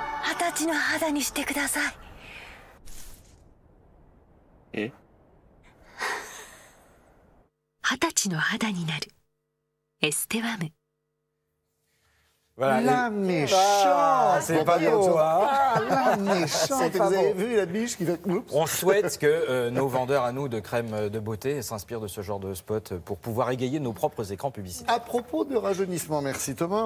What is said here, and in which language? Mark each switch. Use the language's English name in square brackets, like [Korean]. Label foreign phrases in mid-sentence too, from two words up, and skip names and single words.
[Japanese] 20 歳の肌にしてください。え 20歳の肌になる。エステワム。 [French] Voilà. La méchante. C'est pas beau, hein. La méchante. Vous avez vu la biche qui fait... Oups. On souhaite que nos vendeurs à nous de crème de beauté s'inspirent de ce genre de spot pour pouvoir égayer nos propres écrans publicitaires. À propos de rajeunissement, merci Thomas.